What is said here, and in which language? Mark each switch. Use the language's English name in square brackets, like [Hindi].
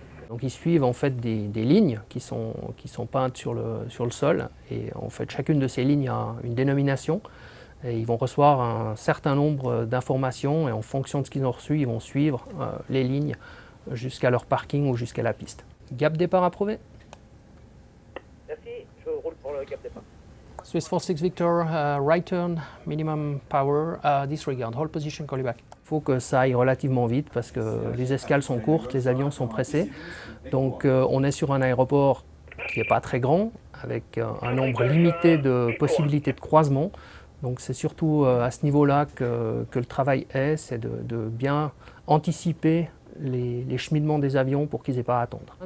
[French] Donc ils suivent en fait des lignes qui sont peintes sur le sol et en fait chacune de ces lignes a une dénomination. Et ils vont recevoir un certain nombre d'informations et en fonction de ce qu'ils ont reçu, ils vont suivre les lignes jusqu'à leur parking ou jusqu'à la piste. Gap départ approuvé. Merci, je roule pour le gap départ. [English] Swiss 46 Victor, right turn, minimum power, disregard, hold position, call you back. [French] Il faut que ça aille relativement vite parce que les escales sont courtes, les avions sont pressés. Donc on est sur un aéroport qui n'est pas très grand, avec un nombre limité de possibilités de croisement. Donc c'est surtout à ce niveau-là que le travail est, c'est de bien anticiper les cheminements des avions pour qu'ils n'aient pas à attendre.